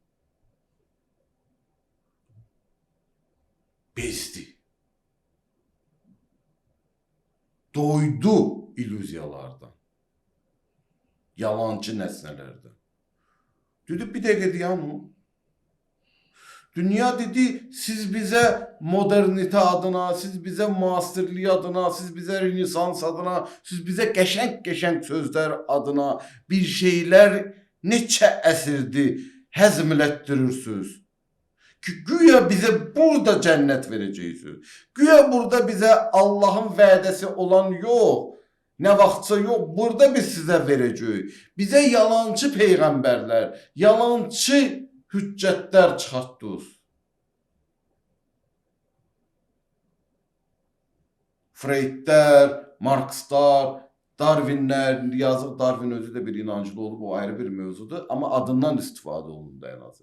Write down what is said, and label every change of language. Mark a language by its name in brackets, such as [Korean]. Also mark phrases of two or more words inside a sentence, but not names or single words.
[Azerbaijani] Bezdi. Doydu illüziyalardan. Yalancı nəsnələrdən. Dedi bir dəqiqə dayanın. Dünya dedi, siz bize modernite adına, siz bize muasirlik adına, siz bize Rönesans adına, siz bize qəşəng sözler adına bir şeyler neçə əsrdir həzmlətdirirsiniz. [Turkish] Ki güya bize burada cennet vereceksiniz. Güya burada bize Allah'ın vədəsi olan yok. Ne vaxtsa yok. Burada biz size vereceğiz. [Azerbaijani] Bize yalancı peygamberler, yalancı hüccətlər çıxartdınız. Freydlər, Markslar, Darwinlər, yazıq Darwin özü de bir inancılı olub, o ayrı bir mövzudur. [Turkish] Ama adından istifadə olundu en azı.